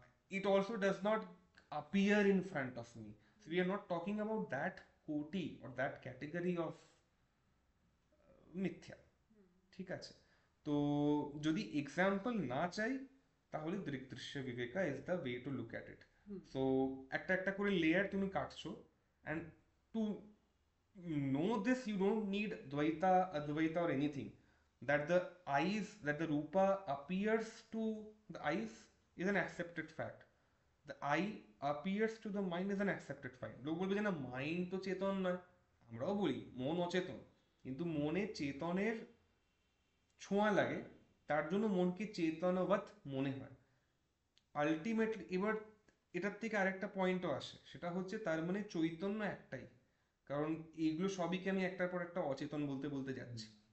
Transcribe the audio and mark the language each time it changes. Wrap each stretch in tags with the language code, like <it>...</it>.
<en>It also does not appear in front of me, so we are not talking about that koti or that category of মিথ্যা।</en> <bn>ঠিক আছে, তো যদি example না চাই তাহলে দৃগ্দৃশ্য বিবেকা</bn> <en>Is the way to look at it. So</en> <bn>একটা একটা করে লেয়ার তুমি কাটছো,</bn> <en>And to know this you don't need দ্বৈতা অদ্বৈতা or anything, that the rupa appears to the eyes is an accepted fact. The eye appears to the mind is an accepted fact.</en> <bn>লোক বলবে যে না mind তো চেতন নয়, আমরাও বলি মন অচেতন, কিন্তু মনে চেতনের ছোঁয়া লাগে, তার জন্য মনকে চেতনবৎ মনে হয়। আলটিমেটলি এবার এটার থেকে আরেকটা পয়েন্টও আসে, সেটা হচ্ছে তার মানে চৈতন্য একটাই, কারণ এগুলো সবইকে আমি একটার পর একটা অচেতন বলতে বলতে যাচ্ছি।</bn>